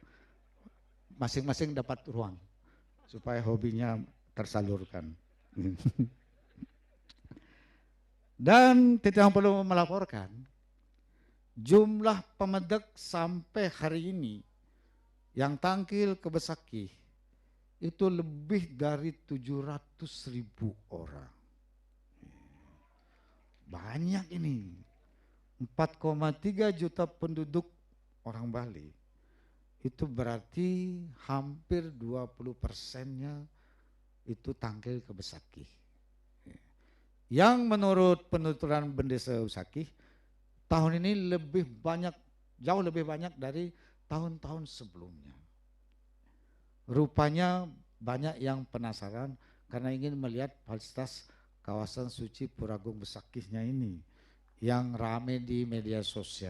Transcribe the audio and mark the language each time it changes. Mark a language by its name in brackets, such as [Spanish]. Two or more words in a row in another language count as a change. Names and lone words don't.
[Indonesian] Masing-masing dapat ruang supaya hobinya tersalurkan. Dan Titiang perlu melaporkan jumlah Pemedek sampai hari ini yang tangkil ke Besakih itu lebih dari 700.000 orang. Banyak ini. 4,3 juta penduduk orang Bali. Itu berarti hampir 20%-nya itu tangkil ke Besakih. Yang menurut penuturan Bendesa Besakih, tahun ini lebih banyak, jauh lebih banyak dari tahun-tahun sebelumnya. Rupanya banyak yang penasaran karena ingin melihat fasilitas kawasan suci Puragung Besakihnya ini yang rame di media sosial.